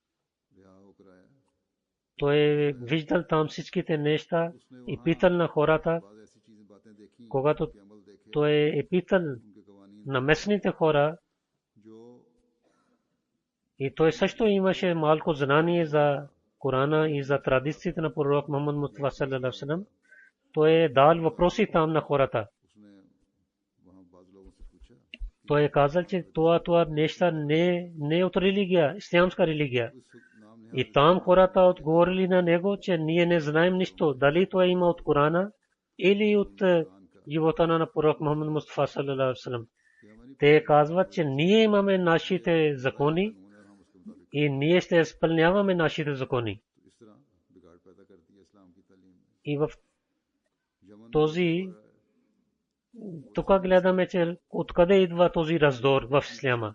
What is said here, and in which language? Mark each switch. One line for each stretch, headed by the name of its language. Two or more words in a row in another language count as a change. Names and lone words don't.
Bulgarian: Той е виждал там всичките неща и питал на хората. Когато той е питал на местните хора, и той също имаше малко знание за Корана и за традициите на пророк Мухаммад Мустафа
Arabic: صلى الله عليه وسلم.
Bulgarian: Той е дал въпроси там на хората. Той е казал, че това неща не е от религия, ислямска религия. И там хората отговорили на него, че ние не знаем нищо, дали това има от Корана или от живота на пророк Мухаммад Мустафа
Arabic: صلى الله عليه وسلم.
Bulgarian: Те казват, че ние имаме нашите закони и ние ще изпълняваме нашите закони. И в този тук гледаме, че откъде идва този раздор в исляма.